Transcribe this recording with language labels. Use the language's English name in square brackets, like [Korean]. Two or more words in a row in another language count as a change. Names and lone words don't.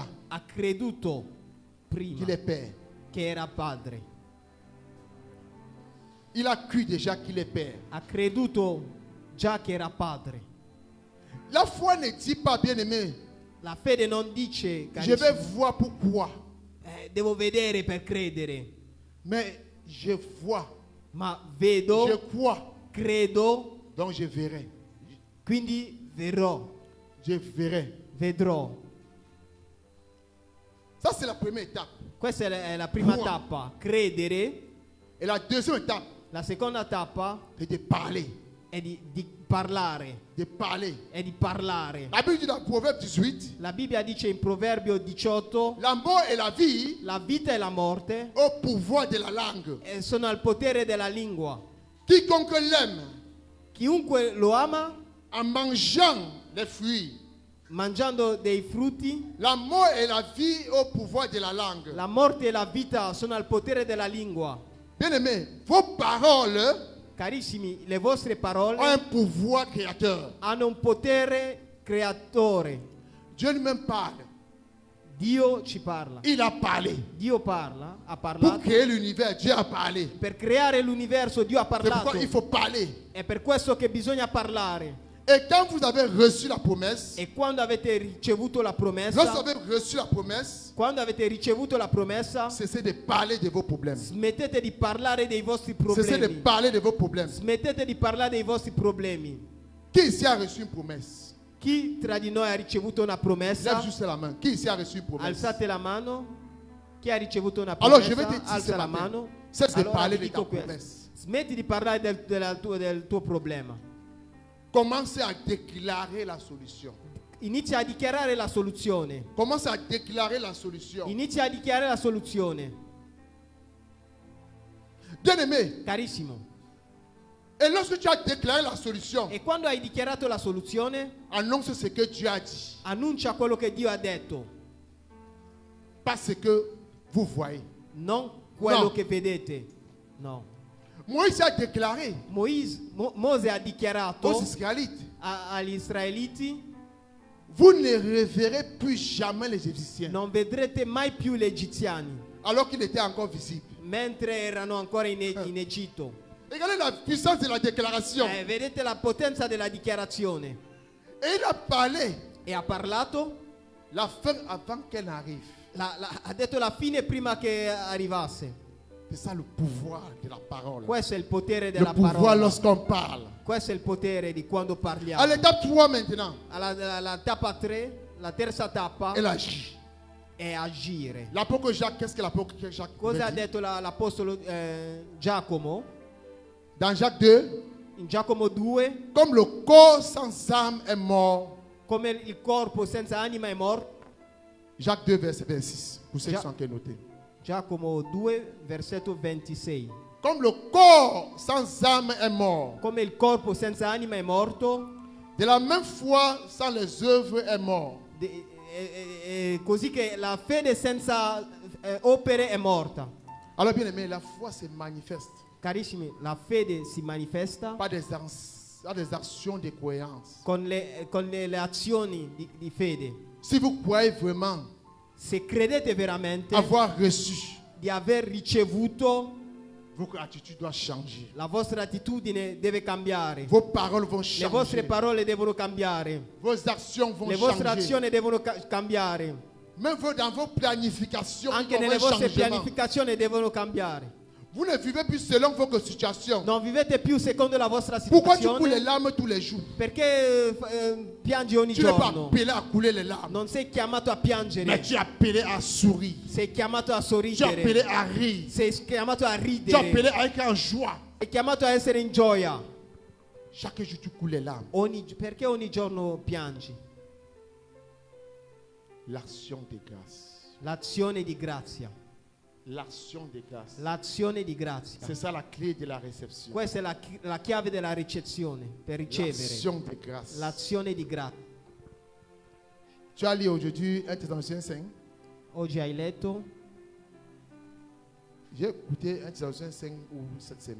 [Italian] Ha creduto prima [French] qu'il est père. [Italian] che era padre. [French] Il a cru déjà qu'il est père. [Italian] Ha creduto già che era padre. [French] La foi ne dit pas, bien aimé, [Italian] La fede non dice, [French] je [Italian] carissimo, [French] vais voir pourquoi. [Italian] devo vedere per credere, [French] Mais je vois, [Italian] ma [French] je [Italian] vedo, [French] crois, [Italian] credo, [French] donc je verrai. [Italian] quindi Verrò. [French] Je verrai. [Italian] Vedrò. [French] Ça, c'est la première étape. [Italian] Questa è la prima [French] Croire. [Italian] tappa, credere. [French] Et la deuxième étape, [Italian] La seconda tappa [French] c'est de parler. [Italian] è di parlare. [French] De parler. [Italian] È di parlare. [French] La Bible dit dans Proverbe 18, [Italian] La Bibbia dice in Proverbio 18, [French] la mort et la vie [Italian] la vita e la morte [French] au pouvoir de la langue. [Italian] sono al potere della lingua. [French] Quiconque l'aime, [Italian] Chiunque lo ama, [French] en mangeant les fruits, [Italian] mangiando dei frutti, [French] la mort et la vie au pouvoir de la langue. [Italian] la morte e la vita sono al potere della lingua. [French] Bien-aimés, vos paroles [Italian] Carissimi, le vostre [French] ont [Italian] parole [French] un pouvoir créateur. [Italian] hanno un potere creatore. [French] Dieu lui-même parle. [Italian] Dio ci parla. [French] Il a parlé. [Italian] Dio parla, ha [French] Pour [Italian] parlato. [French] créer l'univers, Dieu a parlé. [Italian] Per creare l'universo Dio ha [French] C'est [Italian] parlato. [French] pourquoi il faut parler. [Italian] È per questo che bisogna parlare. [French] Et quand vous avez reçu la promesse, [Italian] E quando avete ricevuto la [French] lorsque vous [Italian] promessa, [French] avez reçu la promesse, [Italian] quando avete ricevuto la promessa, [French] cessez de parler de vos problèmes. [Italian] smettete di parlare dei vostri [French] Cessez de [Italian] problemi. [French] parler de vos problèmes. [Italian] Smettete di parlare dei vostri problemi. [French] Qui ici a reçu une promesse? [Italian] Chi tra di noi ha ricevuto una [French] Lève [Italian] promessa? [French] juste la main. Qui ici a reçu une promesse? [Italian] Alzate la mano. Chi ha ricevuto una [French] Alors je vais [Italian] promessa? [French] te dire ce [Italian] Alza la [French] matin, [Italian] mano. [French] cesse de [Italian] Allora [French] parler [Italian] ti [French] de ta [Italian] dico questo. [French] promesse. [Italian] Smetti di parlare del tuo problema. [French] Commencez à déclarer la solution. [Italian] Inizia a dichiarare la soluzione. [French] Commencez à déclarer la solution. [Italian] Inizia a dichiarare la soluzione. [French] Bien-aimé, [Italian] Carissimo. [French] et lorsque tu as déclaré la solution, [Italian] E quando hai dichiarato la soluzione, [French] annonce ce que Dieu a dit. [Italian] annuncia quello che Dio ha detto, [French] Pas ce que vous voyez. [Italian] non quello No. che vedete. No. [French] Moïse a déclaré [Italian] Mose ha dichiarato [French] aux Israélites, [Italian] agli israeliti: [French] vous ne reverrez plus jamais les Égyptiens. [Italian] non vedrete mai più gli egiziani, [French] Alors qu'il était encore visible. [Italian] mentre erano ancora in Egitto. [French] Regardez la puissance de la déclaration. [Italian] Vedete la potenza della dichiarazione. [French] Et il a parlé [Italian] E ha parlato, [French] la fin avant qu'elle arrive. [Italian] ha detto la fine prima che arrivasse. [French] C'est ça le pouvoir de la parole. [Italian] Questo è il potere [French] Le [Italian] della [French] pouvoir [Italian] parola. [French] lorsqu'on parle. [Italian] Questo è il potere di quando [French] À [Italian] parliamo. [French] l'étape 3 maintenant, [Italian] La tappa 3, la terza tappa [French] elle agit. [Italian] è agire. [French] L'apôtre Jacques, qu'est-ce que l'apôtre Jacques [Italian] Cosa ha [French] dit? [Italian] detto l'apostolo Giacomo? [French] Dans Jacques 2, [Italian] In Giacomo 2, [French] comme le corps sans âme est mort. [Italian] come il corpo senza anima è morto. [French] Jacques 2, verset 26. Pour ceux qui [Italian] Ja- [French] sont encore notés. [Italian] Giacomo 2, versetto 26. [French] Comme le corps sans âme est mort. [Italian] Come il corpo senza anima è morto, [French] De la même foi, sans les œuvres est mort. [Italian] così che la fede senza opere è morta. [French] Alors bien aimé, la foi se manifeste [Italian] Carissimi, la fede si manifesta [French] par des actions de croyance. [Italian] con le azioni di fede. [French] Si vous croyez vraiment [Italian] Se credete veramente [French] avoir reçu, [Italian] di aver ricevuto, [French] votre attitude doit changer. [Italian] la vostra attitudine deve cambiare. [French] Vos paroles vont [Italian] Le vostre [French] changer. [Italian] parole devono cambiare. [French] Vos actions vont [Italian] Le vostre [French] changer. [Italian] azioni devono cambiare. [French] Même dans vos planifications, il [Italian] Anche [French] y aura [Italian] nelle [French] un [Italian] vostre [French] changement. [Italian] pianificazioni devono cambiare. [French] Vous ne vivez plus selon votre situation. [Italian] Non vivete più secondo la vostra [French] Pourquoi tu coules les [Italian] situazione. [French] larmes tous les jours? [Italian] Perché piangi ogni [French] Tu n'es pas [Italian] giorno. [French] appelé à couler les larmes, [Italian] Non sei chiamato a [French] mais [Italian] piangere, [French] tu es appelé à sourire. [Italian] sei chiamato a [French] Tu es appelé [Italian] sorridere, [French] à rire. [Italian] sei chiamato a [French] Tu es appelé [Italian] ridere, [French] à être en joie. [Italian] sei chiamato a essere in gioia. [French] Chaque jour, tu coules les larmes. [Italian] Perché ogni giorno piangi? [French] L'action de grâce. [Italian] L'azione di grazia. [French] L'action de grâce. [Italian] L'azione di grazia. [French] C'est ça la clé de la réception. [Italian] Questa è la chiave della ricezione, per ricevere. [French] L'action de grâce. [Italian] L'azione di grazia. [French] Tu as lu aujourd'hui 1 Thessaloniciens 5. [Italian] Oggi hai letto [French] J'ai écouté 1 Thessaloniciens 5 ou cette semaine.